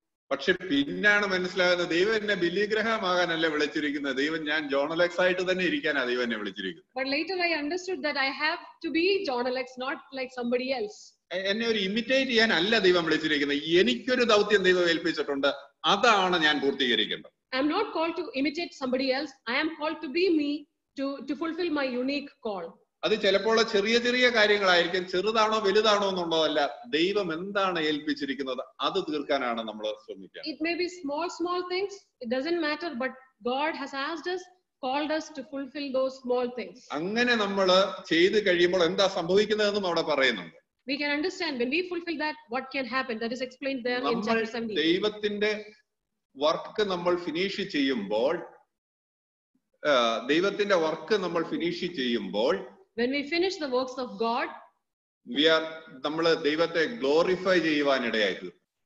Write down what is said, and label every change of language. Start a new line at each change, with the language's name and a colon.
Malayalam: പക്ഷെ പിന്നാണ് മനസ്സിലാകുന്നത് ദൈവം എന്നെ ബില്ലി ഗ്രഹാം ആകാനല്ല വിളിച്ചിരിക്കുന്നത്, ദൈവം ഞാൻ ജോൺ അലക്സ് ആയിട്ട് തന്നെ ഇരിക്കാനാണ് ദൈവം എന്നെ വിളിച്ചിരിക്കുന്നത്.
English: But later I understood that I have to be John Alex, not like somebody else.
Malayalam: എന്നെ ഒരു ഇമിറ്റേറ്റ് ചെയ്യാൻ അല്ല ദൈവം വിളിച്ചിരിക്കുന്നത്, എനിക്കൊരു ദൗത്യം ദൈവം ഏൽപ്പിച്ചിട്ടുണ്ട്, അതാണ് ഞാൻ പൂർത്തീകരിക്കേണ്ടത്.
English: I am not called to imitate somebody else. I am called to be me, to fulfill my unique call.
Malayalam: അത് ചിലപ്പോൾ ചെറിയ ചെറിയ കാര്യങ്ങളായിരിക്കും, ചെറുതാണോ വലുതാണോ എന്നുള്ളതല്ല, ദൈവം എന്താണ് ഏൽപ്പിച്ചിരിക്കുന്നത് അത് തീർക്കാനാണ് നമ്മൾ ശ്രമിക്കുക.
English: It may be small things, it doesn't matter, but God has asked us, called us to fulfill those small things.
Malayalam: അങ്ങനെ നമ്മൾ ചെയ്ത് കഴിയുമ്പോൾ എന്താ സംഭവിക്കുന്നതെന്നും അവിടെ പറയുന്നുണ്ട്.
English: We can understand when we fulfill that, what can happen. That is explained there in chapter 17.
Malayalam: ദൈവത്തിന്റെ work നമ്മൾ finish ചെയ്യുമ്പോൾ, ദൈവത്തിന്റെ വർക്ക് നമ്മൾ ഫിനിഷ് ചെയ്യുമ്പോൾ,
English: when we finish the works of God,
Malayalam: നമ്മൾ ദൈവത്തെ ഗ്ലോറിഫൈ ചെയ്യുവാനിടയായി തീർന്നു.